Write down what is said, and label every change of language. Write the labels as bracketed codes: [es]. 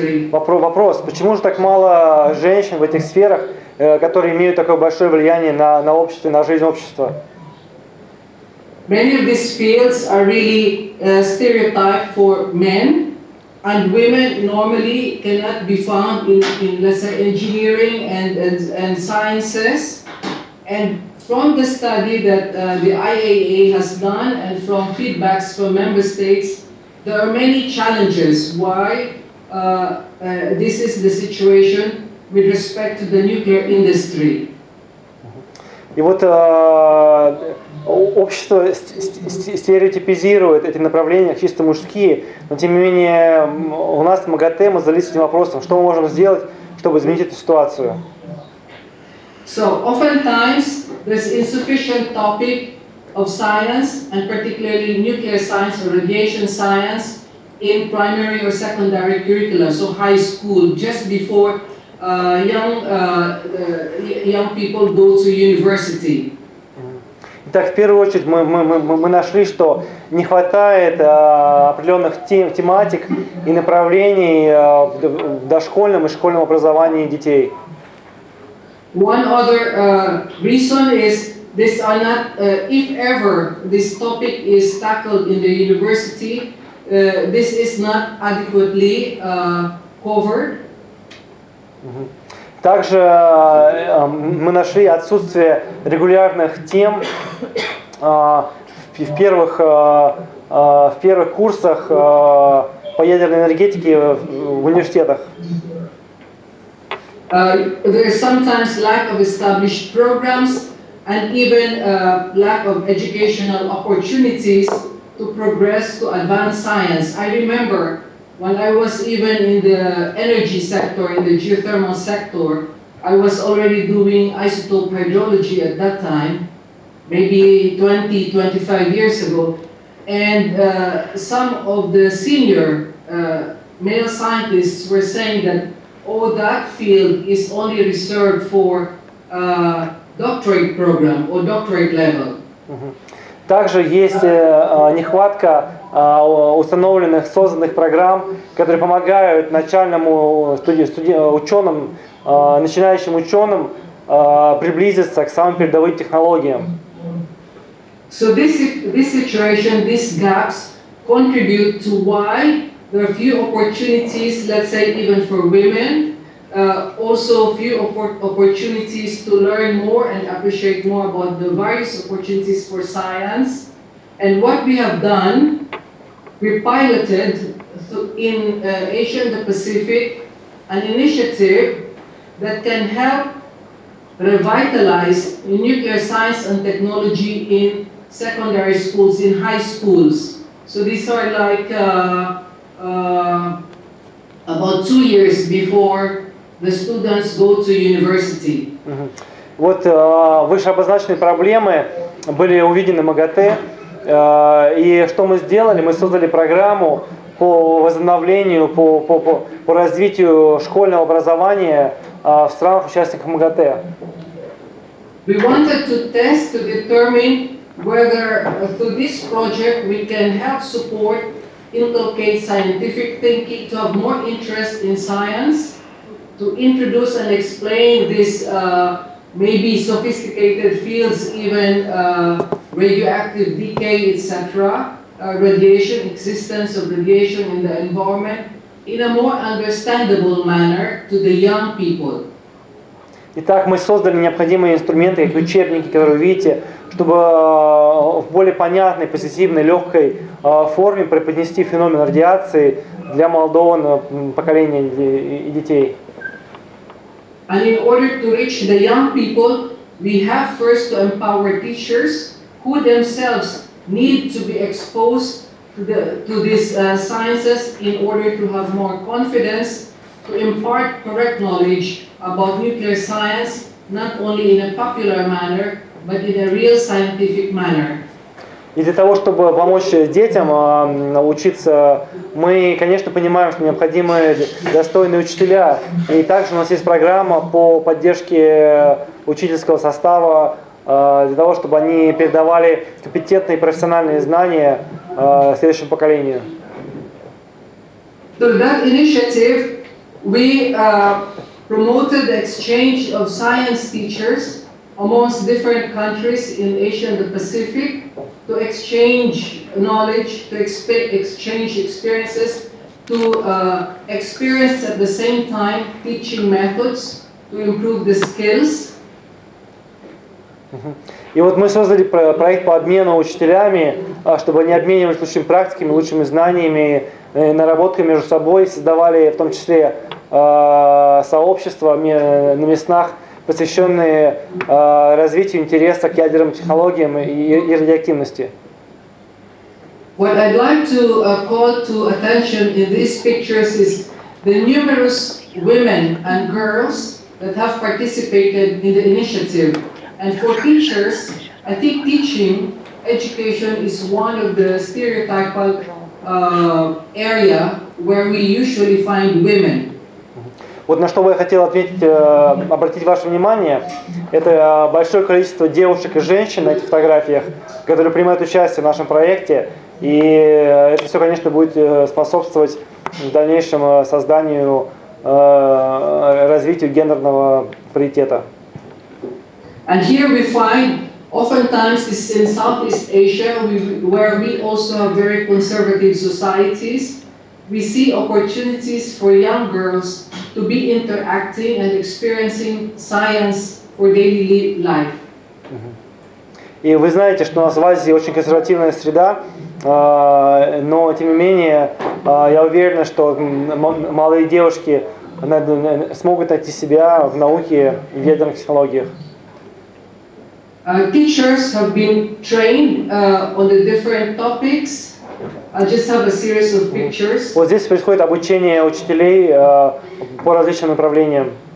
[ru] Вопрос, почему же так мало женщин в этих сферах, которые имеют такое большое влияние на общество и на жизнь общества? [en] Many of these fields are really stereotyped for men, and women normally cannot be found in let's say, engineering and sciences. And from the study that the IAEA has done, and from feedbacks from member states, there are many challenges why this is the situation with respect to the nuclear industry. [ru] И вот общество стереотипизирует эти направления чисто мужские, но тем не менее у нас в МАГАТЭ мы задались этим вопросом, что мы можем сделать, чтобы изменить эту ситуацию. [en] So oftentimes there's insufficient topic of science, and particularly nuclear science or radiation science, in primary or secondary curricula, so high school, just before young people go to university. [ru] Итак, в первую очередь мы нашли, что не хватает определенных тематик и направлений в дошкольном и школьном образовании детей. [en] One other reason is these are not, if ever this topic is tackled in the university, this is not adequately covered. [ru] Также мы нашли отсутствие регулярных тем в первых курсах по ядерной энергетике в университетах. [en] There is sometimes lack of established programs and even lack of educational opportunities to progress to advanced science. I remember when I was even in the energy sector, in the geothermal sector, I was already doing isotope hydrology at that time, maybe 20, 25 years ago. And some of the senior male scientists were saying that, oh, that field is only reserved for doctorate program or doctorate level. [ru] Также есть нехватка установленных, созданных программ, которые помогают начальному ученым, начинающим ученым приблизиться к самым передовым технологиям. [en] So this situation, these gaps contribute to why there are few opportunities, let's say even for women, also few opportunities to learn more and appreciate more about the various opportunities for science. And what we have done, we piloted in Asia and the Pacific an initiative that can help revitalize nuclear science and technology in secondary schools, in high schools. So these are like about 2 years before the students go to university. [ru] Вот вышеобозначенные проблемы были увидены МАГАТЭ, и что мы сделали? Мы создали программу по возобновлению, по развитию школьного образования в странах-участниках МАГАТЭ. [en] We wanted to test to determine whether through this project we can help support, inculcate scientific thinking, to have more interest in science, to introduce and explain these maybe sophisticated fields, even radioactive decay, etc., radiation, existence of radiation in the environment, in a more understandable manner to the young people. [ru] Итак, мы создали необходимые инструменты, как учебники, которые вы видите, чтобы в более понятной, позитивной, легкой форме преподнести феномен радиации для молодого поколения и детей. [en] And in order to reach the young people, we have first to empower teachers who themselves need to be exposed to these sciences in order to have more confidence, to impart correct knowledge about nuclear science, not only in a popular manner, but in a real scientific manner. [ru] И для того, чтобы помочь детям учиться, мы, конечно, понимаем, что необходимы достойные учителя. И также у нас есть программа по поддержке учительского состава, для того, чтобы они передавали компетентные профессиональные знания следующему поколению. [en] Through that initiative, we promoted the exchange of science teachers amongst different countries in Asia and the Pacific, to exchange knowledge, to exchange experiences, to experience at the same time teaching methods, to improve the skills. [ru] И вот мы создали проект по обмену учителями, чтобы они обменивались лучшими практиками, лучшими знаниями, наработками между собой, создавали в том числе сообщества на местах, посвященные развитию интереса к ядерным технологиям и радиоактивности. [en] What I'd like to call to attention in these pictures is the numerous women and girls that have participated in the initiative. And for teachers, I think teaching, education is one of the stereotypical area where we usually find women. [ru] Вот на что бы я хотел отметить, обратить ваше внимание, это большое количество девушек и женщин на этих фотографиях, которые принимают участие в нашем проекте, и это все, конечно, будет способствовать дальнейшему созданию, развитию гендерного паритета. [en] And here we find, oftentimes this is in Southeast Asia, where we also have very conservative societies. We see opportunities for young girls to be interacting and experiencing science for daily life. [ru] И вы знаете, что у нас в Азии очень консервативная среда, но тем не менее я уверен, что молодые девушки смогут найти себя в науке и в ядерных технологиях. [en] Teachers have been trained on the different topics. I just have a series of pictures. [ru] Вот здесь происходит обучение учителей по различным направлениям.